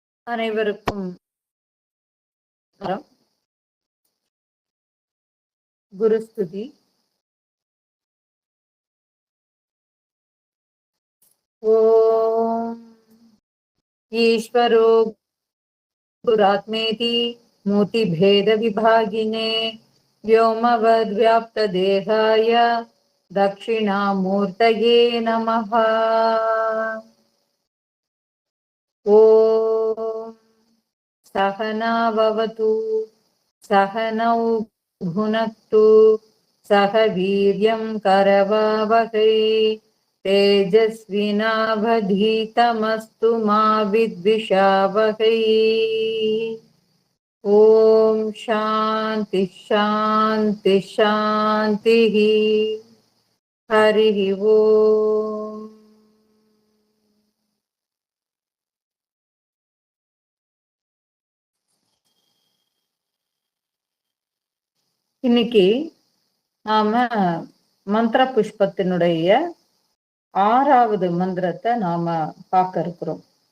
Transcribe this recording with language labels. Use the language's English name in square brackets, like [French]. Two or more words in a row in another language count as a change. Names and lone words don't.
[Tamil] அனைவருக்கும் குருஸ்துதி. [Sanskrit] ओम् ईश्वरो गुरात्मेति मूर्ति भेद विभागिने व्योमवद् व्याप्त देहाय दक्षिणामूर्तये नमः। ओम सहना भवतु सहनौ भुनक्तु सह वीर्यं करवावहै तेजस्विनावधीतमस्तु मा विद्विषावहै। ओम शांति शांति शांति। हरि ओम। [Tamil] இன்னைக்கு நாம மந்திர புஷ்பத்தினுடைய 6வது மந்திரத்தை நாம பார்க்க இருக்கிறோம்.